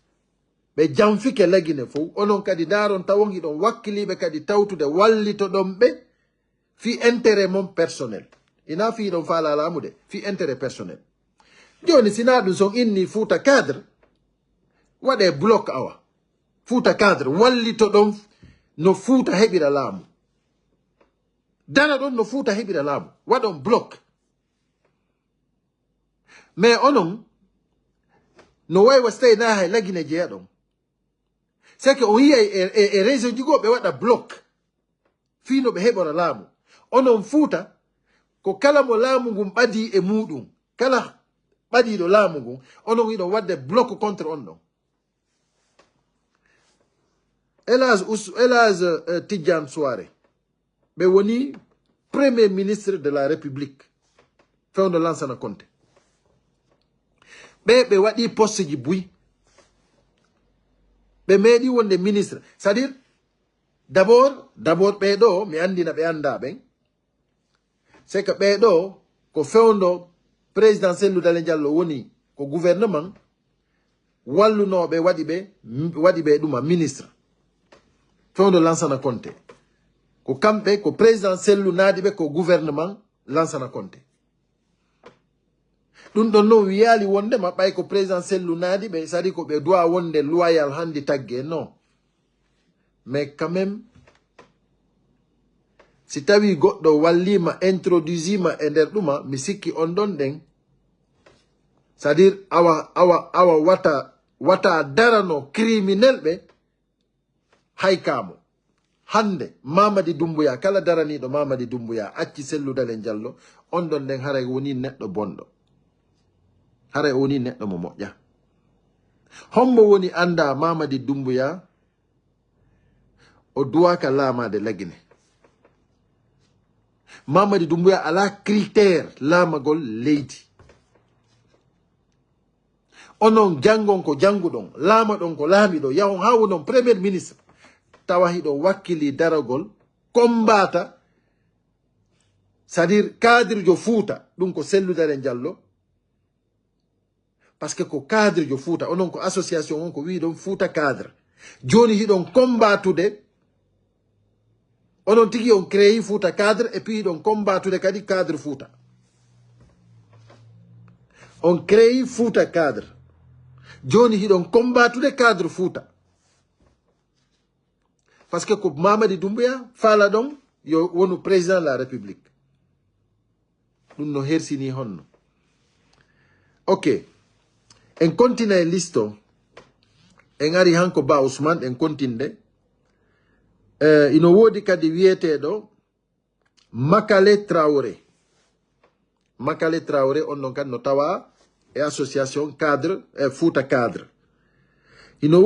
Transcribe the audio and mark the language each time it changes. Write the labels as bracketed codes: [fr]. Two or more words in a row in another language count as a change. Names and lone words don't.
[ff] on ɓe janfike lagine fof onon kadi daron tawon hiɗon wakkiliɓe kadi tawtude wallito ɗon ɓe fi intérêt mon personnel ina fi ɗon faala laamude fi [fr] intérêt personnel [ff] joni sina ɗum son inni Fouta cadre waɗe bloc awa Fouta cadre wallito ɗon no Fouta heɓira laamu dara ɗon no Fouta heɓira laamu waɗon bloc mais onon no waywa so tawi na hay lagine jeeya ɗon [fr] c'est que [ff] on yiya e région ji goo ɓe waɗa bloc fino ɓe heɓora laamu onon Fouta ko kala mo laamu ngun ɓadi e muɗum kala ɓadiɗo laamu ngun onon yiɗon wadde [fr] bloc contre [ff] on ɗon Elhadj Tidiane Souare ɓe woni [fr] premier ministre de la république [ff] fewndo Lansana Conté ɓe waɗi poste ji buy ɓe meeɗi wonde ministre [fr] c'est à dire d'abord [ff] ɓeɗo mi andina ɓe anda ɓen [fr] c'est que [ff] ɓeɗo ko fewndo président Cellou Dalein Diallo woni ko gouvernement wallunoɓe waɗi ɓe ɗuma ministre fewndo Lansana Conté ko kamɓe ko président Cellou naadi ɓe ko gouvernement Lansana Conté ɗum ɗon noon wiyali wondema ɓay ko président Cellou naadi ɓe sadi ko ɓe doit wonde loyal handi tagge [fr] non mais quand même [ff] si tawi goɗɗo wallima introduisima e nder ɗuma mi sikki on ɗon ɗen [fr] c'est à dire [ff] awa wata darano criminel ɓe haykamo hande Mamadi Doumbouya kala daraniɗo Mamadi Doumbouya acci Cellou Dalein Diallo on ɗon ɗen haray woni neɗɗo bonɗo haray woni neɗɗo mo moƴƴa hombo woni anda Mamadi Doumbouya o duwaka laamade lagine Mamadi Doumbouya ala critère laamagol leydi onon jangon ko janguɗon laama ɗon ko laamiɗo yahon ha wonon [fr] premier ministre [ff] tawa hiɗo wakkili daragol kombata [fr] c'est à dire [ff] cadre jo Fouta ɗum ko Cellou Dalein Diallo [fr] par ce que [ff] ko cadre jo Fouta onon ko association on ko wi ɗon Fouta cadre joni hiɗon kombatude onon tigi on créé Fouta cadre [fr] et puis [ff] hiɗon kombatude kadi cadre Fouta on créé Fouta cadre joni hiɗon kombatude cadre Fouta [fr] par ce que [ff] ko Mamadi Doumbouya faala ɗon yo wonu [fr] président de la république [ff] ɗum no hersini honno [fr] ok en continue [ff] e listo en ari hanko Ba Ousmane en continde ino woodi kadi wiyeteɗo Makale Traoré on ɗon kadi no tawa e association cadre e Fouta cadre ino